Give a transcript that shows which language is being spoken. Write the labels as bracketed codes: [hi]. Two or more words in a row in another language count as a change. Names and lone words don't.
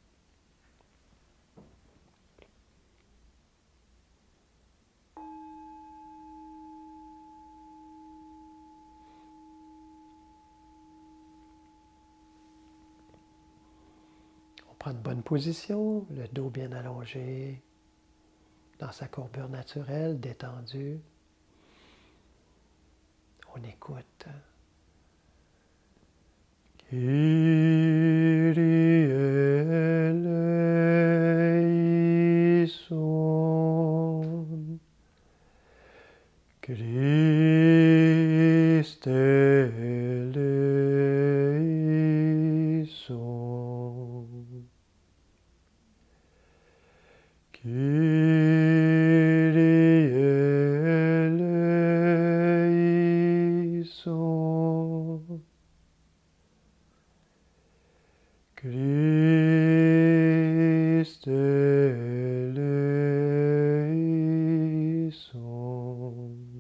[fr] On prend une bonne position, le dos bien allongé, dans sa courbure naturelle, détendu. On écoute. [el] Κύριε ελέησον, Christe ελέησον, Κύριε ελέησον, Χριστέ ελέησον,